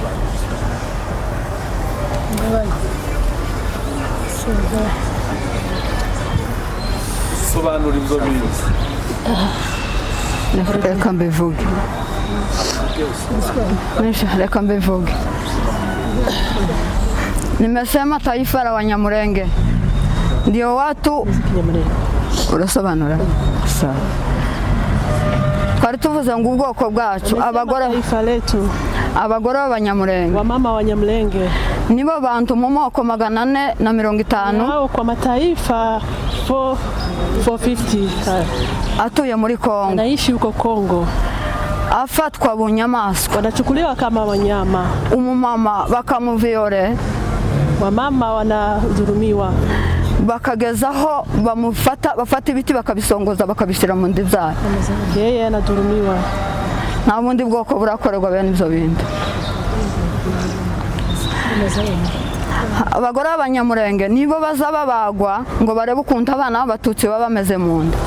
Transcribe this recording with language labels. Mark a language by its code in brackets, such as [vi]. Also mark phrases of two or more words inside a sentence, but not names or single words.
[rw] Sobanura ibyo bizi. Reka mbivuge. Reka mbivuge. [sw] Nimesema taifa la Wanyamulenge ndio watu. [rw] Urasobanura? Sawa. Twari tuvuze ngo ubwoko bwacu abagore b'Abanyamulenge, [sw] wamama Wanyamulenge [rw] nibo bantu mu moko 450 [sw] hao kwa mataifa 450 [rw] atuye muri Kongo, [sw] anaishi huko Kongo, [rw] afatwa bunyamaswa, [sw] wanachukuliwa kama wanyama. [rw] Umumama bakamuviole, [sw] wamama wanadhulumiwa, [rw] bakagezaho bafata ibiti bakabisongoza bakabishyira mu ndibyara. [sw] Yeye anadhulumiwa. [rw] Nta bundi bwoko burakorerwa bene ibyo bintu. Abagore b'Abanyamulenge nibo bazababagwa ngo barebe ukuntu abana b'Abatutsi baba bameze mu nda.